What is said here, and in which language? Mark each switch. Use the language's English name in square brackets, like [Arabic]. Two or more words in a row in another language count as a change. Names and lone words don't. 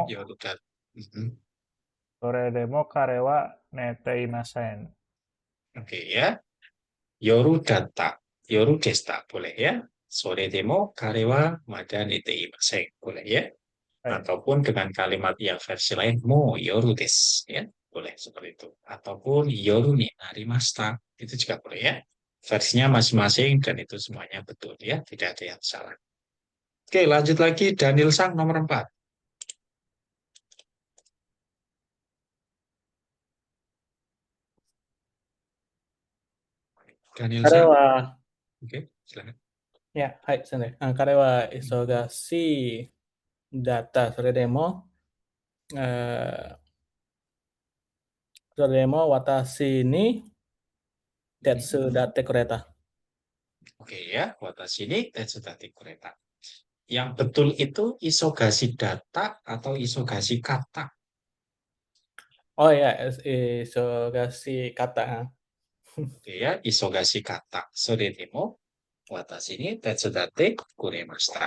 [Indonesian] Ya udah. Mhm. [Japanese] sore demo karewa neteimasen. [Indonesian] Oke ya, [Japanese] Yoru data, Yoru desta, [Indonesian] boleh ya. [Japanese] Sore demo karewa mada niteimasen, boleh ya. [Indonesian] Baik. Ataupun dengan kalimat yang versi lain, [Japanese] mo yoru desu, [Indonesian] ya. Boleh seperti itu. Ataupun [Japanese] yoru ni narimashita, [Indonesian] itu juga boleh ya. Versinya masing-masing dan itu semuanya betul ya, tidak ada yang salah. Oke, lanjut lagi Daniel Sang nomor 4. Daniel Sang, [Japanese] 彼は、 [Indonesian] oke, silakan. [Japanese] いや、はい、すみません。彼は忙しいだった。それでも、私に手伝ってくれた。 [Indonesian] Oke ya, [Japanese] watashi ni tetsudate kureta. [Indonesian] Yang betul itu [Japanese] isogasi data [Indonesian] atau [Japanese] isogasi kata. [Indonesian] Oh ya, [Japanese] isogasi kata. [Indonesian] Oke ya, [Japanese] isogasi kata. Sore demo watashi ni tetsudate kuremashita.